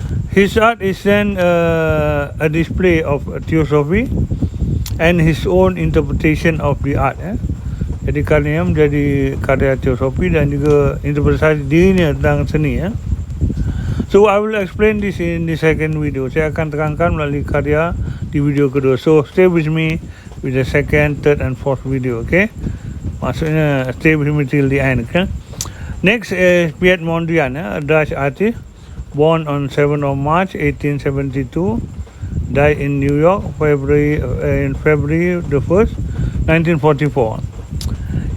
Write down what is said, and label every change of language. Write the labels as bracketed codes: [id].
[en] His art is then a display of theosophy and his own interpretation of the art. [ms] Jadi karyanya menjadi karya teosofi dan juga interpretasi dirinya tentang seni. [en] So I will explain this in the second video. [ms] Saya akan terangkan melalui karya di video kedua. [en] So stay with me with the second, third and fourth video. Okay, [ms] maksudnya [en] stay with me till the end. Okay. Next is Piet Mondrian, a Dutch artist, born on 7th of March 1872, died in New York in February the 1st, 1944.